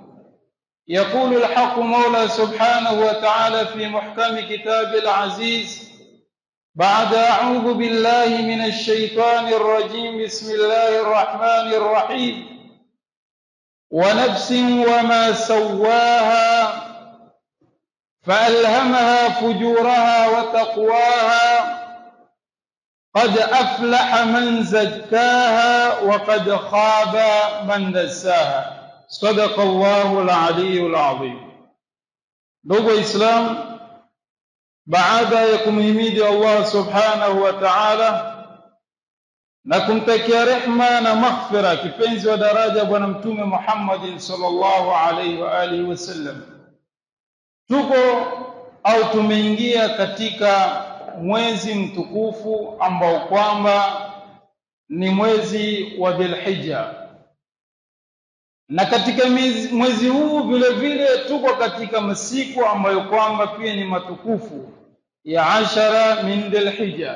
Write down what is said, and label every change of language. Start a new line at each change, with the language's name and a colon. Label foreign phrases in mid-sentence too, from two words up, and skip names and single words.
Arabic: يقول الحق مولى سبحانه وتعالى في محكم كتاب العزيز بعد أعوذ بالله من الشيطان الرجيم: بسم الله الرحمن الرحيم: ونفس وما سواها فألهمها فجورها وتقواها قد أفلح من زكاها وقد خاب من دساها. صدق الله العلي العظيم.
Swahili: Ndugu Islam, baada ya kumhimidi
Arabic: الله سبحانه وتعالى
Swahili: na kumtakia rehma na maghfira kipenzi wa daraja bwana mtume Muhammad
Arabic: صلى الله عليه وآله وسلم,
Swahili: tuko au tumeingia katika mwezi mtukufu ambao kwamba ni mwezi wa Dhulhijja, na katika mwezi huu vile vile tuko katika masiku ambayo kwamba pia ni matukufu ya 10 min Dhulhijja.